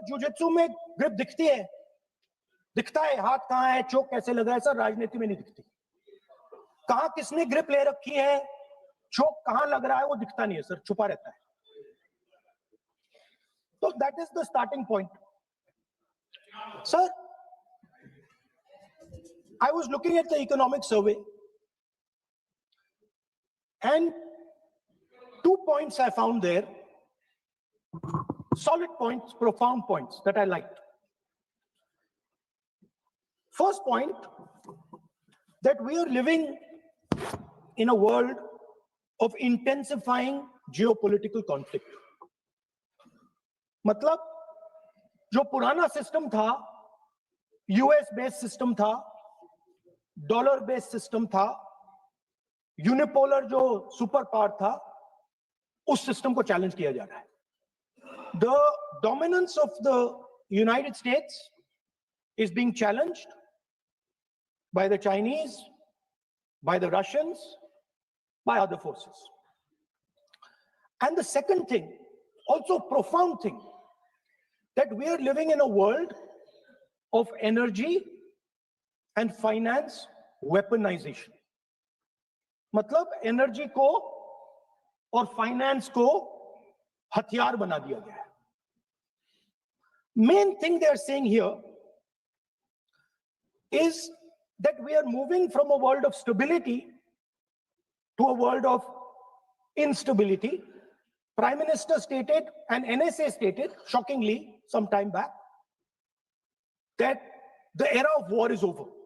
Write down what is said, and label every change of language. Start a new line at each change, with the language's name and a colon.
Hindi: Jujitsu में grip दिखता है हाथ कहां है, चोक कैसे लग रहा है सर. राजनीति में नहीं दिखती. कहां किसने ग्रिप ले रखी है, चोक कहां लग रहा है, वो दिखता नहीं है सर, छुपा रहता है.
English: तो that is the starting point sir. I was looking at the economic survey and 2 points I found there, solid points, profound points that I liked. First point, that we are living in a world of intensifying geopolitical conflict.
Hindi: मतलब जो पुराना system था, US based system था, dollar based system था, unipolar जो super power था, उस system को चैलेंज किया जा रहा है.
English: The dominance of the United States is being challenged by the Chinese, by the Russians, by other forces. And the second thing, also profound thing, that we are living in a world of energy and finance weaponization.
Hindi: मतलब energy को और finance को हथियार बना दिया गया है.
English: Main thing they are saying here is that we are moving from a world of stability to a world of instability, Prime Minister stated and NSA stated, shockingly, some time back, that the era of war is over.